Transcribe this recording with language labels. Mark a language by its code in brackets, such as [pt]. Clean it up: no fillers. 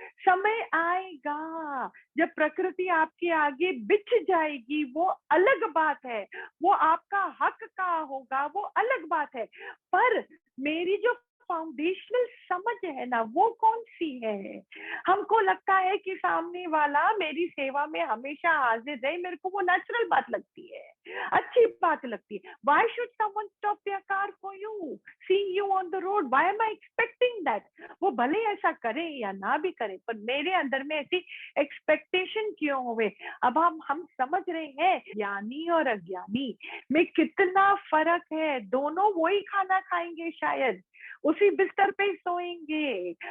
[hi] समय आएगा जब प्रकृति आपके आगे बिछ जाएगी, वो अलग बात है, वो आपका हक का होगा, वो अलग बात है। पर मेरी जो फाउंडेशनल समझ है ना, वो कौन सी है? हमको लगता है कि सामने वाला मेरी सेवा में हमेशा हाजिर रहे, मेरे को वो नेचुरल बात लगती है, अच्छी बात लगती है। [en] Why should someone stop their car for you, seeing you on the road? Why am I expecting that? [hi] वो भले ऐसा करे या ना भी करे, पर मेरे अंदर में ऐसी एक्सपेक्टेशन क्यों होवे? अब हम समझ रहे हैं ज्ञानी और अज्ञानी में कितना फर्क है। दोनों वही खाना खाएंगे, शायद उसी बिस्तर पे सोएंगे।